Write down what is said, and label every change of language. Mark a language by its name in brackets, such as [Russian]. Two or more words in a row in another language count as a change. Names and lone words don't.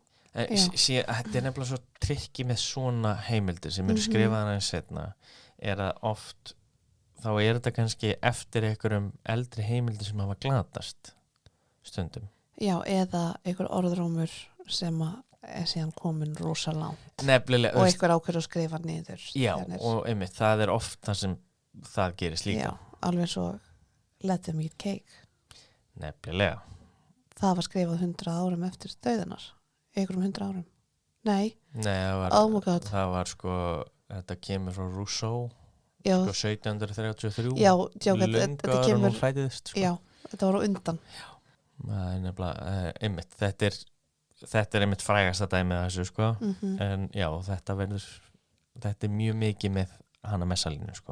[Icelandic] Þetta er nefnilega svo trikki með svona heimildir sem eru skrifaðar aðeins seinna er að oft þá er þetta kannski eftir einhverjum eldri heimildir sem hafa glatast stundum. já, eða einhver orðrómur sem að er síðan komin rosa langt Nefnilega, og einhver ákveður að skrifa niður. já, Þannig- og einmitt, það er oft það sem það gerist líka. Já, alveg svo [English] Let them eat cake. [Icelandic] Nefnilega. Það var skrifað 100 árum eftir dauðanar. Einhverjum 100 árum. Nei, Nei, [English] oh my god. [Icelandic] það var sko, þetta kemur frá Rousseau, Já, sko 1733. já, þetta Löngu áður en kemur, hún fæddist, sko. já, þetta var á undan. Það er nefnilega, einmitt, þetta er einmitt frægasta dæmið þessu, sko. En já, þetta er mjög mikið með hana Messalínu, sko.